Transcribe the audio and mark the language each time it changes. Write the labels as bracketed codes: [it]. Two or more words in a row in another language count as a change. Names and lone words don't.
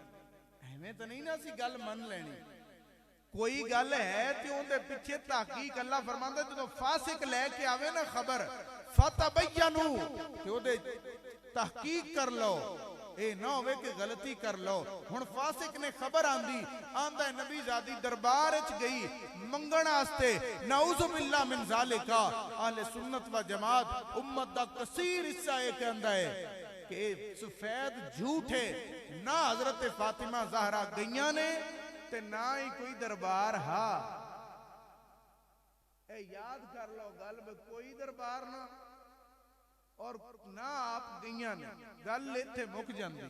[pa] ایویں تو نہیں نا سی گل منّ لینی۔ کوئی گل ہے تو اونہاں دے پچھے تحقیق اللہ فرماندا، جو فاسق لے کے آوے نا خبر فتبینوا، تے اوہدی تحقیق کر لو، اے نا ہووے کہ غلطی کر لو. ہݨ فاسق نے خبر آندی، آندا نبی زادی دربار چ گئی منگݨ واسطے, [ar] نعوذ بالله من ذلك. [pa] اہل سنت و جماعت امت دا کثیر حصہ یہ کہندا ہے کہ سفید جھوٹ ہے. نا حضرت فاطمہ زہرا گئیاں نے تے نا ہی کوئی دربار ہا. اے یاد کر لو گل، کوئی دربار نا اور نا آپ گئیاں نے، گل اتھے مک جاندی.